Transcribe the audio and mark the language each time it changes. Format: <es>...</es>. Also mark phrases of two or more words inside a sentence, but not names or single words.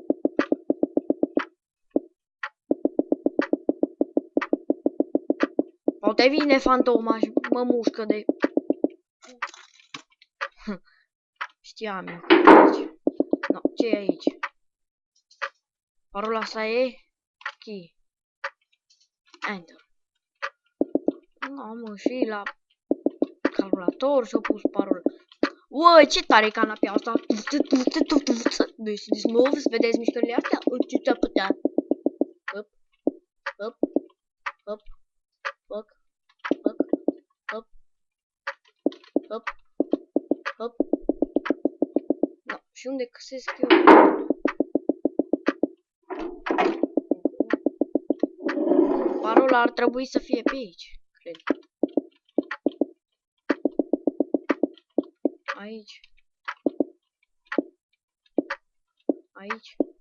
<ro>Poate vine fantoma și mă mușcă de... Știam eu. No, ce e aici? Parola asta e...</ro> <en>Key. Enter.</en> <ro>No, mă, și la calculator și-a pus parola. Uai, ce tare e canapea asta! Deci, move, să vedeți mișcările astea? Ce ți-a putea? Hop, hop, hop, hop, hop, hop, hop, hop. No, și unde găsesc eu? Parola ar trebui să fie pe aici, cred. Aici. Aici.</ro>